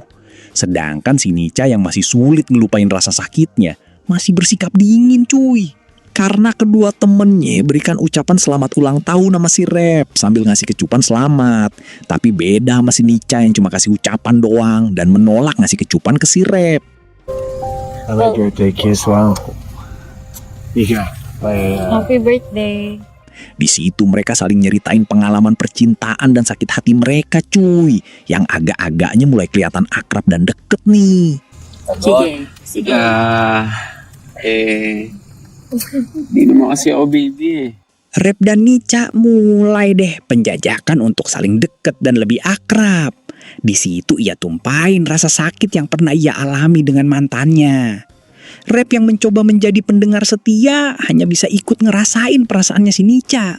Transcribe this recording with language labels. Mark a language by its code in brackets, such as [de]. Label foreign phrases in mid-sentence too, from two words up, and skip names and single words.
[id] Sedangkan si Nica yang masih sulit ngelupain rasa sakitnya masih bersikap dingin cuy. Karena kedua temennya berikan ucapan selamat ulang tahun sama si Rep sambil ngasih kecupan selamat. Tapi beda sama si Nica yang cuma kasih ucapan doang dan menolak ngasih kecupan ke si Rep. [en] Happy birthday kiss, wow. Ika, Happy birthday. [id] Di situ mereka saling nyeritain pengalaman percintaan dan sakit hati mereka cuy. Yang agak-agaknya mulai kelihatan akrab dan deket nih. [tl] Sige. Di naman kasi ako baby eh. [id] Rep dan Nica mulai deh penjajakan untuk saling deket dan lebih akrab. Di situ ia tumpahin rasa sakit yang pernah ia alami dengan mantannya. Rep yang mencoba menjadi pendengar setia hanya bisa ikut ngerasain perasaannya si Nica.